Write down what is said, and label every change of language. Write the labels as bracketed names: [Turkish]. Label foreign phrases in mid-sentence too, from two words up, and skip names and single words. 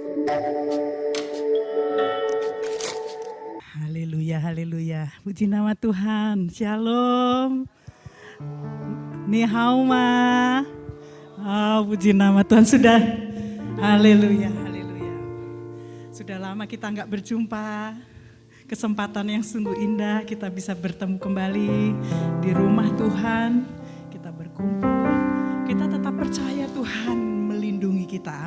[Indonesian] Haleluya, haleluya. Puji nama Tuhan. Shalom. [Chinese] 你好吗. [Indonesian] Puji nama Tuhan. Sudah. Haleluya, haleluya. Sudah lama kita nggak berjumpa. Kesempatan yang sungguh indah kita bisa bertemu kembali di rumah Tuhan. Kita berkumpul. Kita tetap percaya Tuhan melindungi kita.